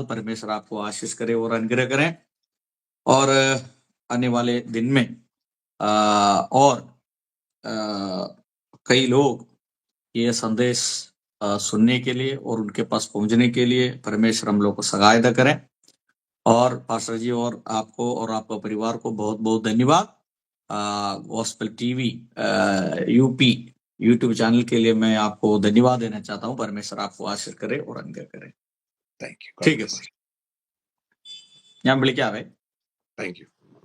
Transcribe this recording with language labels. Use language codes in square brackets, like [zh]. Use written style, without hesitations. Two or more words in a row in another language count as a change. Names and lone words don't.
[hi] परमेश्वर आपको आशीष करे और अनुग्रह करें, और आने वाले दिन में और कई लोग ये संदेश सुनने के लिए और उनके पास पहुंचने के लिए परमेश्वर हम लोग को सहायता करें। और पास्टर जी और आपको और आपका परिवार को बहुत बहुत धन्यवाद। गॉस्पेल टीवी यूपी यूट्यूब चैनल के लिए मैं आपको धन्यवाद देना चाहता हूं। परमेश्वर आपको आशीष करे और अनुग्रह करे। [en] Thank you [hi] ठीक है सर [ml] ഞാൻ വിളിക്കാവേ [en] Thank you